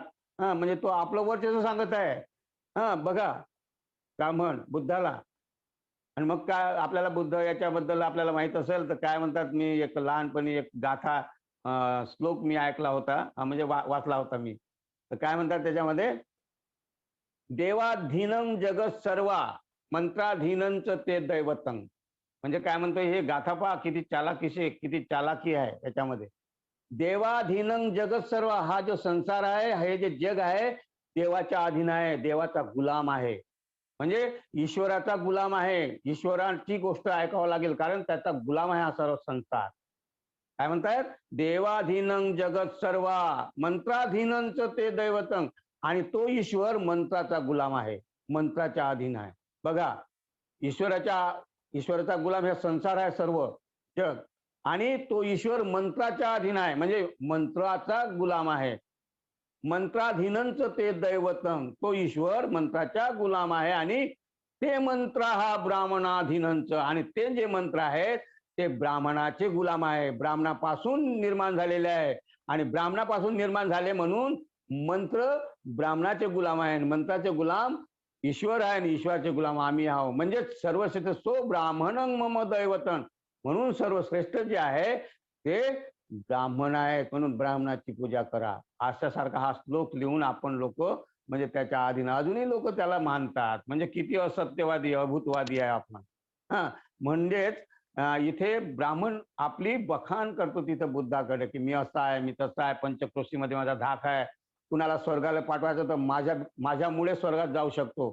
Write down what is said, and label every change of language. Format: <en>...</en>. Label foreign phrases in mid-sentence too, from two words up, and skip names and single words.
<mr>म्हणजे तो आपलं वर्चस्व सांगत आहे. बघा ब्राह्मण बुद्धाला. आणि मग काय आपल्याला बुद्ध याच्याबद्दल आपल्याला माहित असेल तर काय म्हणतात, मी एक लहानपणी एक गाथा श्लोक मी ऐकला होता, म्हणजे वाचला होता मी. तर काय म्हणतात त्याच्यामध्ये,</mr> <sa>देवाधीनं जगत सर्वा मंत्राधीनंच ते दैवतं.</sa> <mr>म्हणजे काय म्हणतो हे गाथा पहा, किती चालाकी आहे याच्यामध्ये.</mr> <sa>देवाधीनं जगत सर्व,</sa> <mr>हा जो संसार आहे, हे जे जग आहे देवाच्या अधीन आहे, देवाचा गुलाम आहे. म्हणजे ईश्वराचा गुलाम आहे, ईश्वराची गोष्ट ऐकावं लागेल, कारण त्याचा गुलाम आहे हा सर्व संसार. काय म्हणतायत?</mr> <sa>देवाधीनं जगत सर्वा मंत्राधीनंच ते दैवतं.</sa> <mr>आणि तो ईश्वर मंत्राचा गुलाम आहे, मंत्राच्या अधीन आहे. बघा, ईश्वराचा गुलाम हे संसार आहे सर्व जग, आणि तो ईश्वर मंत्राच्या अधीन आहे, म्हणजे मंत्राचा गुलाम आहे.</mr> <sa>मंत्राधीनंच ते दैवतम,</sa> <mr>तो ईश्वर मंत्राच्या गुलाम आहे, आणि ते मंत्र हा ब्राह्मणाधीनंच, आणि ते जे मंत्र आहेत ते ब्राह्मणाचे गुलाम आहे, ब्राह्मणापासून निर्माण झालेले आहे. आणि ब्राह्मणापासून निर्माण झाले म्हणून मंत्र ब्राह्मणाचे गुलाम आहे, मंत्राचे गुलाम ईश्वर आहे, आणि ईश्वराचे गुलाम आम्ही आहोत.</mr> <sa>म्हणजे सर्वश्रेष्ठ सो ब्राह्मणं मम दैवतन,</sa> <mr>म्हणून सर्वश्रेष्ठ जे आहे ते ब्राह्मण आहेत, म्हणून ब्राह्मणाची पूजा करा. अशासारखा हा श्लोक लिहून आपण लोक म्हणजे त्याच्या अधीन, अजूनही लोक त्याला मानतात. म्हणजे किती असत्यवादी अभूतवादी आहे आपण. हा, म्हणजेच इथे ब्राह्मण आपली बखान करतो तिथं बुद्धाकडे, की मी असा आहे, मी तसा आहे, पंचक्रोशीमध्ये माझा धाक आहे, कुणाला स्वर्गाला पाठवायचं तर माझ्यामुळे स्वर्गात जाऊ शकतो.</mr>